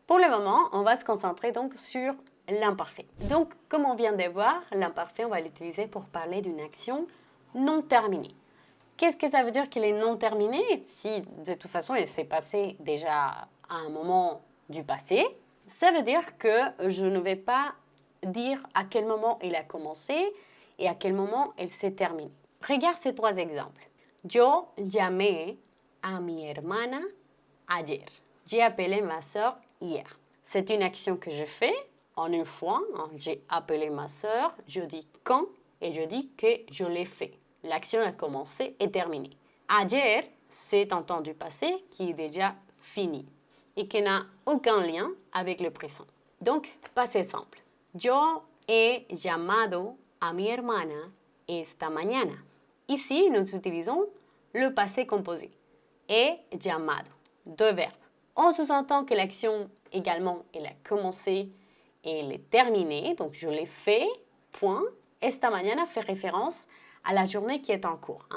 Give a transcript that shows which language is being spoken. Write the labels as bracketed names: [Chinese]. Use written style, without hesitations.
[French] Pour le moment, on va se concentrer donc sur l'imparfait. Donc, comme on vient de voir, l'imparfait, on va l'utiliser pour parler d'une action non terminée. Qu'est-ce que ça veut dire qu'elle est non terminée? Si de toute façon, elle s'est passée déjà à un moment du passé, ça veut dire que je ne vais pas dire à quel moment elle a commencé et à quel moment elle s'est terminée. Regarde ces 3 exemples. [Spanish] Yo llamé a mi hermana ayer. [French] J'ai appelé ma sœur hier. C'est une action que je fais en une fois. J'ai appelé ma sœur, je dis quand et je dis que je l'ai fait. L'action a commencé et terminé. Ayer, c'est un temps du passé qui est déjà fini et qui n'a aucun lien avec le présent. Donc, passé simple. [Spanish] Yo he llamado a mi hermana esta mañana. [French] Ici, nous utilisons le passé composé. [Spanish] He llamado, [French] 2 verbes. On sous-entend que l'action également, elle a commencé et elle est terminée. Donc, je l'ai fait, point. [Spanish] Esta mañana [French] fait référence à la journée qui est en cours.